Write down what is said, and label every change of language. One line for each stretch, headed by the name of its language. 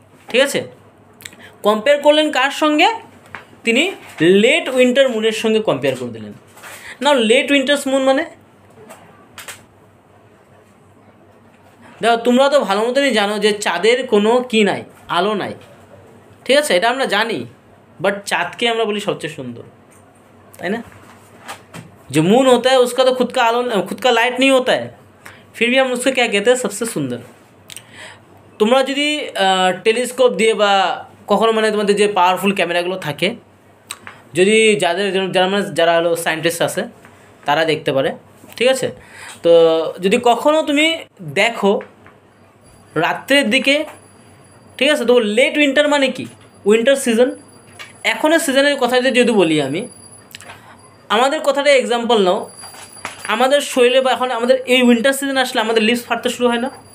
Bangla: ঠিক আছে, কম্পেয়ার করলেন কার সঙ্গে, তিনি লেট উইন্টার মুনের সঙ্গে কম্পেয়ার করে দিলেন। না, লেট উইন্টার্স মুন মানে দেখো তোমরা তো ভালো মতনই জানো যে চাঁদের কোনো কি নাই, আলো নাই। ঠিক আছে, এটা আমরা জানি, বাট চাঁদকে আমরা বলি সবচেয়ে সুন্দর, তাই না।
Hindi: जो मून होता है उसका तो खुद का आलो, खुद का लाइट नहीं होता है, फिर भी हम उसको क्या कहते हैं, सबसे सुंदर।
Bangla: তোমরা যদি টেলিস্কোপ দিয়ে বা কখনো মানে তোমাদের যে পাওয়ারফুল ক্যামেরাগুলো থাকে, যদি যারা হলো সায়েন্টিস্ট আছে তারা দেখতে পারে। ঠিক আছে, তো যদি কখনো তুমি দেখো রাত্রের দিকে, ঠিক আছে, তো লেট উইন্টার মানে কি, উইন্টার সিজন, এখনের সিজনের কথা যদি বলি আমি, আমাদের কথাটা এক্সাম্পল নাও, আমাদের শরীরে বা এখন আমাদের এই উইন্টার সিজন আসলে আমাদের লিপস ফাটতে শুরু হয় না,